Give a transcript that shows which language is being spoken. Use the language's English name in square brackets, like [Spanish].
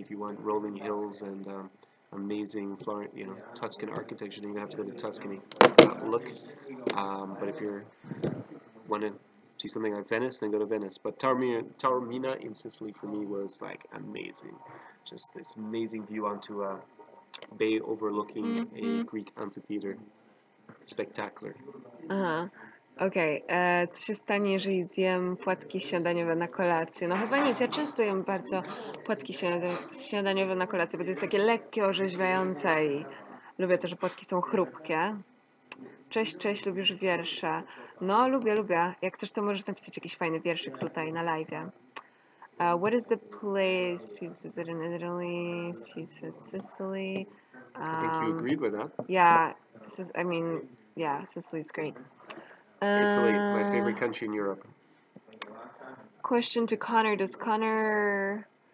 [English] If you want rolling hills and amazing Tuscan architecture, then you have to go to Tuscany. That look. But if you want to see something like Venice, then go to Venice. But Taormina in Sicily for me was like amazing. Just this amazing view onto a bay overlooking a Greek amphitheater. Spectacular. Aha. [Polish] Okej, co się stanie, jeżeli zjem płatki śniadaniowe na kolację? No chyba nic, ja często jem bardzo płatki śniadaniowe na kolację, bo to jest takie lekkie, orzeźwiające i lubię to, że płatki są chrupkie. Cześć, cześć, lubisz wiersze? No, lubię, lubię. Jak chcesz, to możesz napisać jakiś fajny wierszyk tutaj na live'ie. [English] What is the place you visited in Italy? You said Sicily. I think you agreed with that. Yeah, yeah, Sicily's great. Italy, my favorite country in Europe. question to Connor. Does Connor...